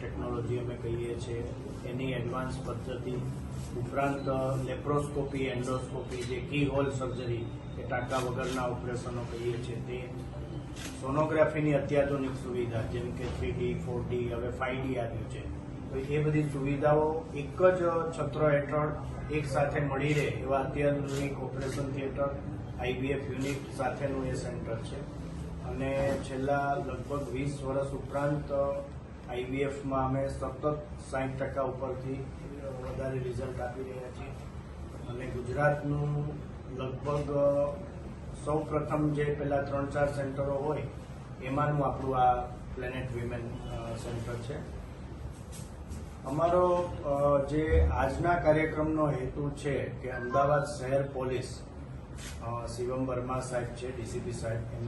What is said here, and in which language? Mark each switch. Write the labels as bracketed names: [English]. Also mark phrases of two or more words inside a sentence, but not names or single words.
[Gujarati] ટેક્નોલોજી અમે કહીએ છે એની એડવાન્સ પદ્ધતિ ઉપરાંત લેપ્રોસ્કોપી, એન્ડોસ્કોપી, જે [English] key hole surgery [Gujarati] કે ટાકા વગરના ઓપરેશનો કહીએ છે તે, સોનોગ્રાફી અત્યાધુનિક સુવિધા જેમ કે 3D 4D હવે 5D આવ્યું છે, તો યે બધી સુવિધાઓ એક જ છત્ર હેઠળ એક સાથે મળી રહે એવા અત્યાધુનિક [English] operation theatre IVF unit [Gujarati] સાથેનું એ સેન્ટર છે। અને છેલ્લા લગભગ 20 વર્ષ ઉપરાંત IVF में અમે સતત 60% ઉપરથી વધારે રિઝલ્ટ આપી રહ્યા છીએ। અને ગુજરાતનું લગભગ સૌ પ્રથમ જે પેલા 3-4 સેન્ટરો હોય એમાનું આપણું આ પ્લેનેટ વીમેન સેન્ટર છે। અમારો જે આજના કાર્યક્રમનો હેતુ છે કિ અમદાવાદ શહેર પોલીસ શિવમ વર્મા સાહેબ है, DCP સાહેબ, એમની